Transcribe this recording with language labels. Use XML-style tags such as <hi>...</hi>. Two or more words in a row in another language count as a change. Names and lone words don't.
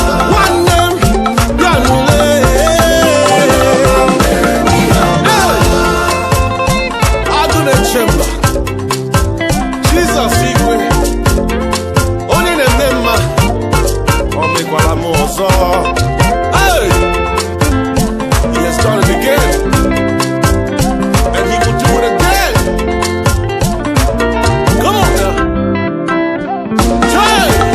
<ig>Nwanne m, bịa nụ lee. Eh. Agụ na-eche mba. Jizọs igwe, onye na-eme mma, o mekwara m ọzọ.</ig> <en>Hey! He has done it again. And he will do it again. Come on now. Hey!</en>